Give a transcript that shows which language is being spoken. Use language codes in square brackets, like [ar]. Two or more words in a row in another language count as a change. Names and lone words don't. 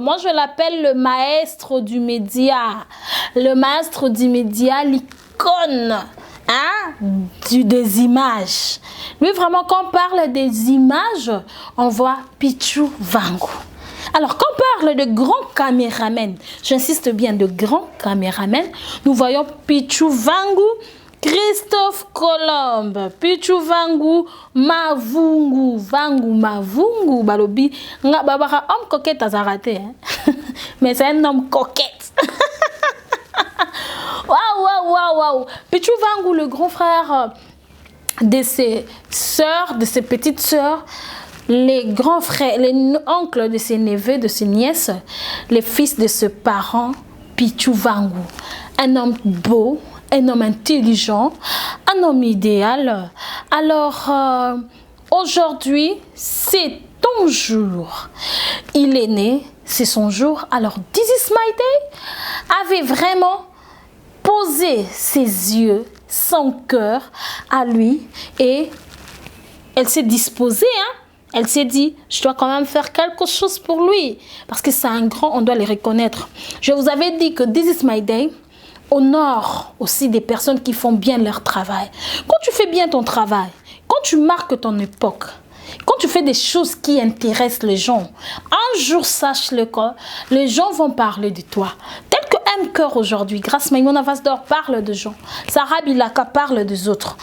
[fr] Moi, je l'appelle le maestro du média. Le maestro du média, l'icône, hein, des images. Lui, vraiment, quand on parle des images, on voit Pichu Vangu. Alors, quand on parle de grands caméramens, j'insiste bien, de grands caméramens, nous voyons Pichu Vangu, Christophe Colombe, Pichu Vangu, Mavungu, Balobi, Babara, homme coquette à raté, hein? Mais c'est un homme coquette. Waouh. Pichu Vangu, le grand frère de ses sœurs, de ses petites sœurs, les grands frères, les oncles de ses neveux, de ses nièces, les fils de ses parents, Pichu Vangu. Un homme beau, un homme intelligent, un homme idéal. Alors, aujourd'hui, c'est ton jour. Il est né, c'est son jour. Alors, This is my day avait vraiment posé ses yeux, son cœur à lui et elle s'est disposée, hein. Elle s'est dit, je dois quand même faire quelque chose pour lui. Parce que c'est un grand, on doit les reconnaître. Je vous avais dit que This is my day honore aussi des personnes qui font bien leur travail. Quand tu fais bien ton travail, quand tu marques ton époque, quand tu fais des choses qui intéressent les gens, un jour, sache-le que les gens vont parler de toi. Tel que M. Cœur aujourd'hui, grâce Maïmona Vasdor parle de gens, Sarah Bilaka parle des autres.